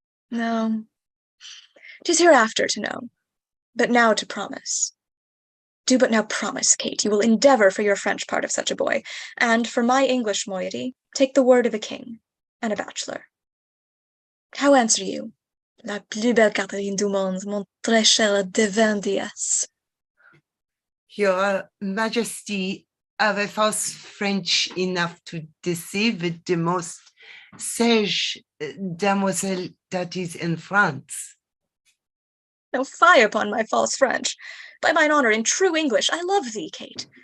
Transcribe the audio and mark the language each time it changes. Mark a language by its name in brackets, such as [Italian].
[English] No, 'tis hereafter to know, but now to promise. Do but now promise, Kate, you will endeavour for your French part of such a boy, and for my English moiety, take the word of a king and a bachelor. How answer you? [French] La plus belle Catherine du monde, mon très cher divin déesse. [English] Your Majesty have a false French enough to deceive the most sage demoiselle that is in France. No fie upon my false French. By mine honour, in true English, I love thee, Kate.